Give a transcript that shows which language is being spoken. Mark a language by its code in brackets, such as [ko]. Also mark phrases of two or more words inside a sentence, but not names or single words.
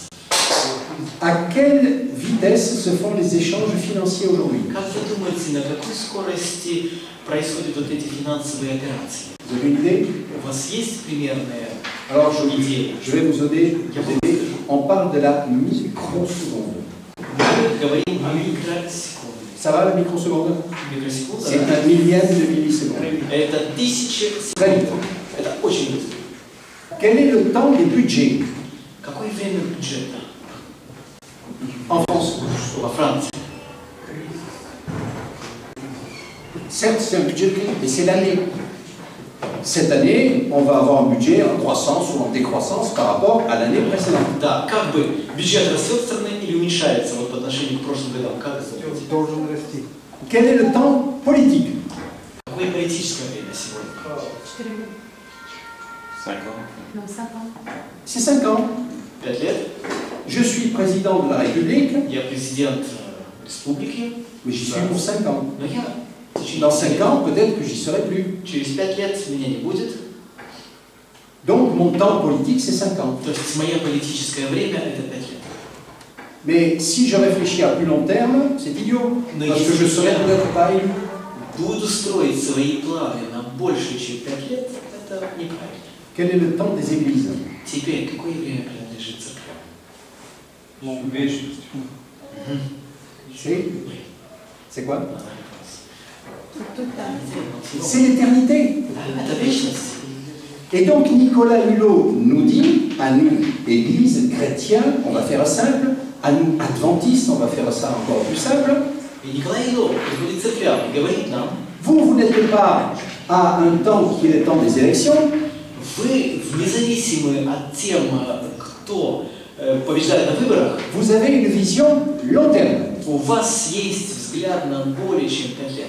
[fr] À quelle vitesse se font les échanges financiers aujourd'hui? [ru] Как вы думаете, на какой скорости происходят вот эти финансовые операции? [fr] Vous avez une idée? [ru] У вас есть примерные [fr] Alors, [ru] идеи? [fr] je vais vous aider. On parle de la microseconde. [ru] Мы говорим о микросекунде. [fr] Ça va la microseconde? [ru] Микросекунда, [fr] C'est [ru] да? [fr] un millième de milliseconde. [ru] Это 1000 [fr] Très [ru] секунд. [fr] vite. [ru] Это очень быстро. [fr] Quel est le temps des budgets [ru] Какое время бюджета [fr] en France? [ru] во Франции? [fr] Certes, c'est un budget, mais c'est l'année. Cette année, on va avoir un budget en croissance ou en décroissance par rapport à l'année précédente. [ru] Да, как бы бюджет растет страны или уменьшается вот по отношению к прошлым годам? Как это будет? Должен расти. [fr] Quel est le temps politique? [ru] Какое политическое время сегодня? 4 года. [fr] 5 ans. Non, 5 ans. C'est 5 ans. [ru] 5 лет. [fr] Je suis président de la République, [ru] Я президент республики. [fr] mais j'y suis pour 5 ans. [ru] Но я в течение [fr] Dans 5 5 ans, peut-être que j'y serai plus. [ru] Через 5 лет меня не будет. [fr] Donc mon temps politique, c'est 5 ans. [ru] То есть мое политическое время это 5 лет. [fr] Mais si je réfléchis à plus long terme, c'est idiot. [ru] Но [fr] Parce que [ru] если [fr] je serai [ru] я [fr] peut-être pas élu. [ru] буду строить свои планы на больше, чем 5 лет, это неправильно. [fr] Quel est le temps des églises? [ru] Теперь, какое время принадлежит церквям? Вечность. [fr] C'est quoi? Tout le temps. C'est l'éternité. [ru] Это вечность. [fr] Et donc Nicolas Hulot nous dit, à nous, Église, chrétiens, on va faire simple, à nous, adventistes, on va faire ça encore plus simple. [ru] И Николай Илов приходит к церквям и говорит нам, [fr] Vous n'êtes pas à un temps qui est le temps des élections, [ru] вы, независимо от тем, кто побеждает на выборах, [fr] vous avez une vision long terme. [ru] у вас есть взгляд на более чем 5 лет.